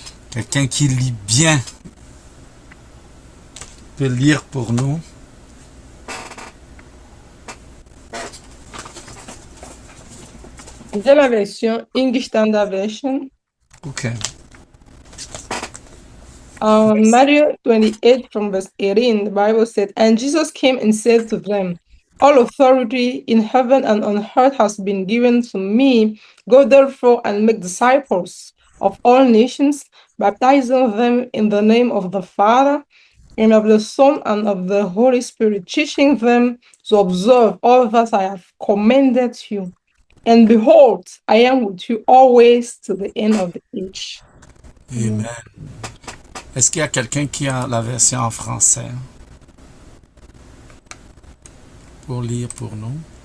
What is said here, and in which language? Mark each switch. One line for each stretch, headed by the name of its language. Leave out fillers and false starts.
French: Quelqu'un qui lit bien peut lire pour nous. J'ai la version English Standard Version. Ok.
English: Matthew 28 from verse 18, the Bible said, "And Jesus came and said to them, All authority in heaven and on earth has been given to me. Go therefore and make disciples of all nations, baptizing them in the name of the Father and of the Son and of the Holy Spirit, teaching them to observe all that I have commanded you. And behold, I am with you always to the end of the age." Amen.
French: Est-ce qu'il y a quelqu'un qui a la version en français pour lire pour nous?